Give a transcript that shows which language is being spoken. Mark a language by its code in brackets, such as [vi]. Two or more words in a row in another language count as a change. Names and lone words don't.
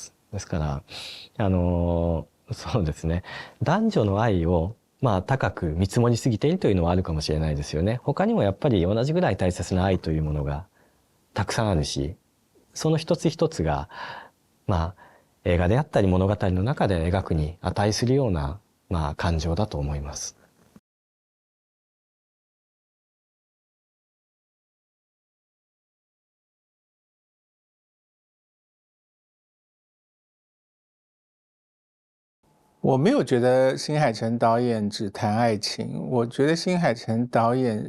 [ja] ですからそうですね、男女の愛を高く見積もりすぎているというのはあるかもしれないですよね。他にもやっぱり同じぐらい大切な愛というものがたくさんあるし、その一つ一つが映画であったり物語の中で描くに値するような感情だと思います。 [zh] 我没有觉得新海诚导演只谈爱情，我觉得新海诚导演